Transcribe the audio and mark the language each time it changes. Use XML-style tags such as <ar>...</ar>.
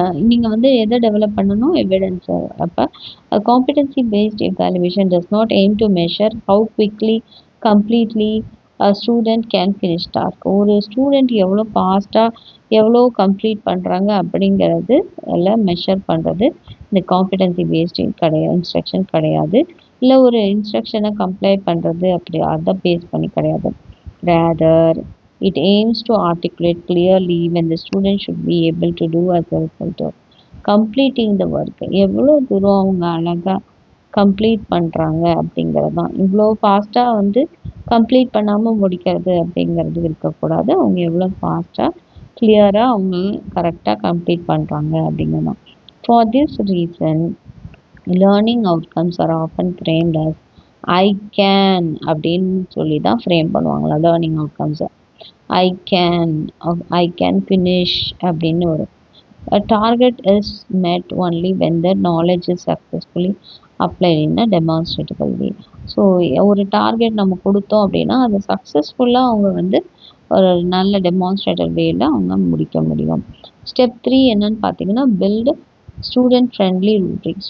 <ta>நீங்கள் வந்து எதை டெவலப் பண்ணணும்? எவிடன்ஸ். அப்போ</ta> <en>Competency based evaluation does not aim to measure how quickly completely student can finish task.</en> <ta>ஒரு ஸ்டூடெண்ட் எவ்வளோ ஃபாஸ்ட்டாக எவ்வளோ கம்ப்ளீட் பண்ணுறாங்க அப்படிங்கிறது எல்லாம் மெஷர் பண்ணுறது இந்த காம்பிடன்சி பேஸ்ட் இன்ஸ்ட்ரக்ஷன் கிடையாது. இல்லை ஒரு இன்ஸ்ட்ரக்ஷனை கம்ப்ளை பண்ணுறது அப்படி அதை பேஸ் பண்ணி கிடையாது.</ta> <en>Rather it aims to articulate clearly when the student should be able to do as a result of completing the work.</en> <ta>எவ்வளோ தூரம் அவங்க அழகாக கம்ப்ளீட் பண்ணுறாங்க அப்படிங்கிறது தான். இவ்வளோ ஃபாஸ்ட்டாக வந்து கம்ப்ளீட் பண்ணாமல் முடிக்கிறது அப்படிங்கிறது இருக்கக்கூடாது. அவங்க எவ்வளோ ஃபாஸ்ட்டாக கிளியராக அவங்க கரெக்டாக கம்ப்ளீட் பண்ணுறாங்க அப்படிங்கிறது தான்.</ta> <en>for this reason learning outcomes are often framed as I can</en> <ta>அப்படின்னு சொல்லி தான் ஃப்ரேம் பண்ணுவாங்களா லேர்னிங் அவுட்கம்ஸை.</ta> <en>I can finish</en> <ta>அப்படின்னு வரும்.</ta> <en>A target is met only when the knowledge is successfully applied in a demonstrable way.</en> <ta>So ஒரு target நம்ம கொடுத்தோம் அப்படின்னா அதை சக்ஸஸ்ஃபுல்லாக அவங்க வந்து ஒரு நல்ல டெமான்ஸ்ட்ரேட்டிவ் வேல அவங்க முடிக்க முடியும். ஸ்டெப் 3 என்னன்னு பார்த்தீங்கன்னா</ta> <en>Build student friendly rubrics.</en>